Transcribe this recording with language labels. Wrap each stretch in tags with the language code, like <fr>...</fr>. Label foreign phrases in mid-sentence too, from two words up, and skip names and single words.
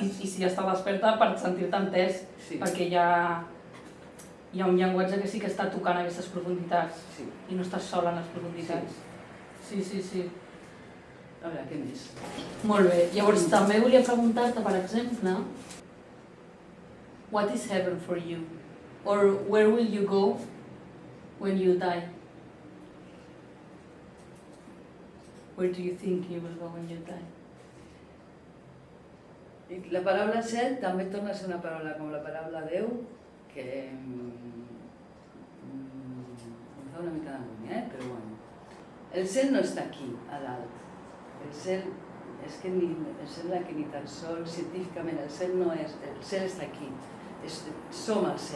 <ca>I si està desperta, per sentir-te entès, perquè hi ha un llenguatge que sí que està tocant aquestes profunditats i no estàs sola en les profunditats. Sí. A veure, què més? Molt bé. Llavors, també volia preguntar-te, per exemple,</ca> <en>what is heaven for you? Or where will you go when you die? Where do you think you will go when you die?</en> <ca>La paraula cel també torna a ser una paraula com la paraula Déu, que em fa una mica d'angúnia, però bueno. El cel no està aquí, a dalt. El cel, és que em sembla que ni tan sols científicament el cel no és, el cel està aquí, som al cel.</ca>